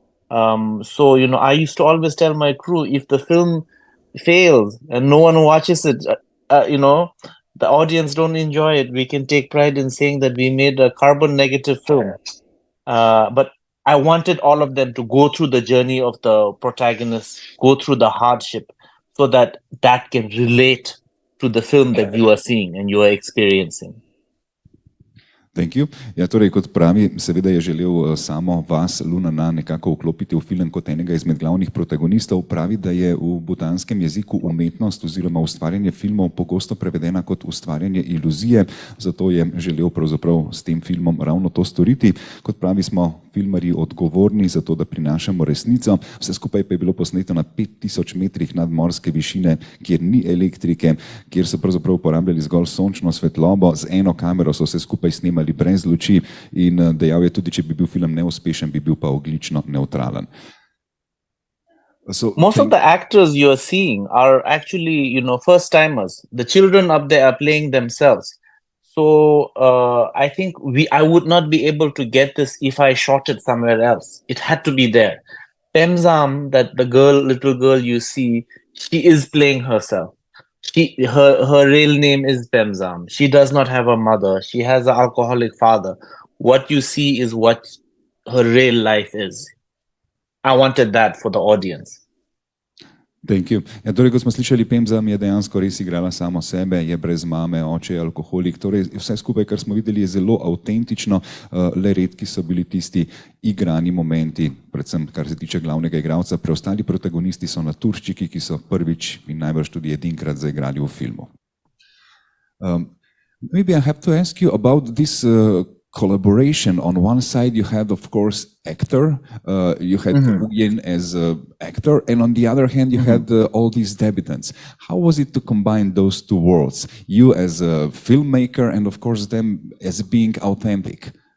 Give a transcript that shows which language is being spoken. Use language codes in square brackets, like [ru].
[en] So, I used to always tell my crew, if the film fails and no one watches it, the audience don't enjoy it, we can take pride in saying that we made a carbon negative film. But I wanted all of them to go through the journey of the protagonist, go through the hardship, so that that can relate to the film that you are seeing and you are experiencing. Thank you. [sl] Ja, torej, kot pravi, seveda je želel samo vas, Lunana, nekako vklopiti v film kot enega izmed glavnih protagonistov. Pravi, da je v butanskem jeziku umetnost oziroma ustvarjanje filmov pogosto prevedena kot ustvarjanje iluzije, zato je želel pravzaprav s tem filmom ravno to storiti. Kot pravi, smo filmarji odgovorni za to, da prinašamo resnico. Vse skupaj pa je bilo posneto na 5000 metrih nadmorske višine, kjer ni elektrike, kjer so pravzaprav uporabljali zgolj sončno svetlobo, z eno kamero so se skupaj snemali brez luči in dejal je tudi, če bi bil film neuspešen, bi bil pa ogljično nevtralen. [en] Most of the actors you are seeing are actually, first timers. The children up there are playing themselves. So I think I would not be able to get this if I shot it somewhere else. It had to be there. Pemzam, that the little girl you see, she is playing herself. Her real name is Pemzam. She does not have a mother. She has an alcoholic father. What you see is what her real life is. I wanted that for the audience. Thank you. [sl] Ja, torej, kot smo slišali, Pemzam je dejansko res igrala samo sebe, je brez mame, oče je alkoholik. Torej, vse skupaj, kar smo videli, je zelo avtentično, le redki so bili tisti igrani momenti, predvsem kar se tiče glavnega igralca. Preostali protagonisti so naturščiki, ki so prvič in najbrž tudi edinkrat zaigrali v filmu. [en] Maybe I have to ask you about this collaboration. On one side you had, of course, actor, you had Uyen as an actor, and on the other hand you had all these debutants. How was it to combine those two worlds? You as a filmmaker and of course them as being authentic.